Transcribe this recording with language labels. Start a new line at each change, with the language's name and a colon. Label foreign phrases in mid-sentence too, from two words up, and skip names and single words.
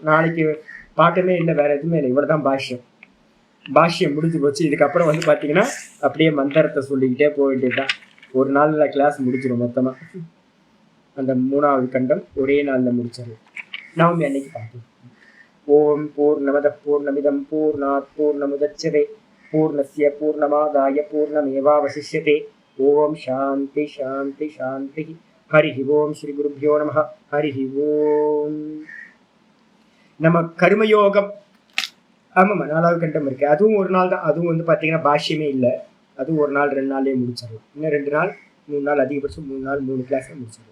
Tamil: நாளைக்கு பாட்டமே இல்லை, வேற எதுவுமே இல்லை, இவ்வளவுதான் பாஷ்யம் முடிஞ்சு போச்சு. இதுக்கப்புறம் வந்து பாத்தீங்கன்னா அப்படியே மந்திரத்தை சொல்லிக்கிட்டே போக வேண்டியதுதான். ஒரு நாள்ல கிளாஸ் முடிச்சிடும் மொத்தமா. அந்த 3வது கண்டம் ஒரே நாள்ல முடிச்சிடும். நவமி அன்னைக்கு பார்ப்போம்.
Sanskrit: ओम् पूर्णमद पूर्णमिदं पूर्णात् पूर्णमुदच्यते पूर्णस्य पूर्णमादाय पूर्णमेवावशिष्यते. ओम् शान्ति शान्ति शान्ति. हरि ओम्। श्री गुरुभ्यो नमः. हरि ओम्.
Tamil: நம்ம கர்மயோகம், ஆமாம்மா 4வது கண்டம் இருக்கு, அதுவும் ஒரு நாள் தான். அதுவும் வந்து பாத்தீங்கன்னா பாஷ்யமே இல்லை, அதுவும் ஒரு நாள் 2 நாள்லயே முடிச்சிடலாம். இன்னும் 2 நாள் 3 நாள், அதிகபட்சம் 3 நாள் 3 கிளாஸ் முடிச்சிடலாம்.